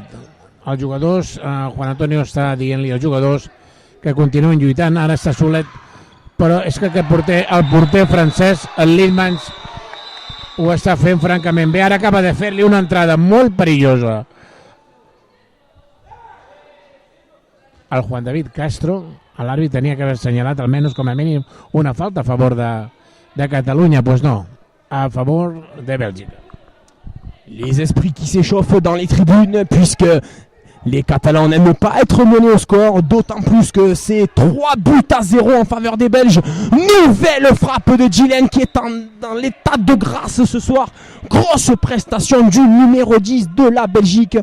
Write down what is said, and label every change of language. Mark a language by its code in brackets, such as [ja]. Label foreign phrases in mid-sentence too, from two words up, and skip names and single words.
[ca] Els jugadors, Juan Antonio està dient-li als jugadors que continuen lluitant, ara està solet, però és que el porter francès, el Littmans, ho està fent francament bé. Ara acaba de fer-li una entrada molt perillosa al Juan David Castro. L'àrbitre tenia que haver assenyalat almenys com a mínim una falta a favor de Catalunya. Pues no, a favor de Bèlgica. [fr] Les esprits qui s'échauffent dans les tribunes puisque les Catalans n'aiment pas être menés au score, d'autant plus que c'est 3-0 en faveur des Belges. Nouvelle frappe de Gillen qui est dans l'état de grâce ce soir. Grosse prestation du numéro 10 de la Belgique.